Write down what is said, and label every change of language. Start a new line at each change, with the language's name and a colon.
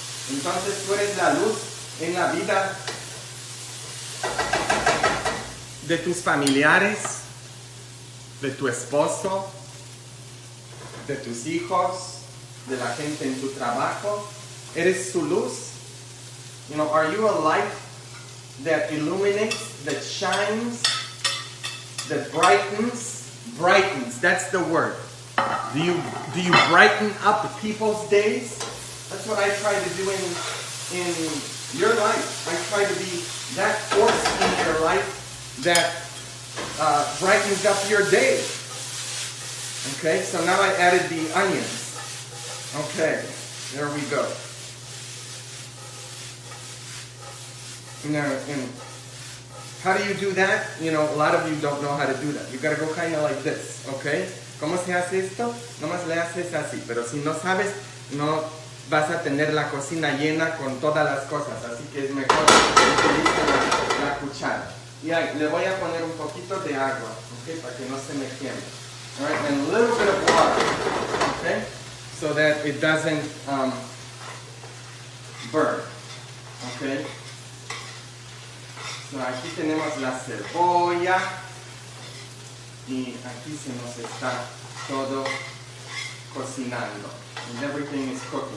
Spanish: Entonces tú eres la luz en la vida de tus familiares, de tu esposo, de tus hijos, de la gente en tu trabajo. Eres su luz.
English: You know, are you a light that illuminates, that shines, that brightens? Brightens, that's the word. Do you brighten up people's days? That's what I try to do in your life. I try to be that force in your life that brightens up your day. Okay, so now I added the onions. Okay, there we go. Now, and how do you do that? You know, a lot of you don't know how to do that. You gotta go kind of like this, okay?
Spanish: ¿Cómo se hace esto? Nomás le haces así, pero si no sabes, no vas a tener la cocina llena con todas las cosas, así que es mejor utilizar la cuchara. Y ahí, le voy a poner un poquito de agua, okay, para que no se me queme.
English: All right, and a little bit of water, okay, so that it doesn't burn, okay.
Spanish: So aquí tenemos la cebolla y aquí se nos está todo cocinando,
English: and everything is cooking.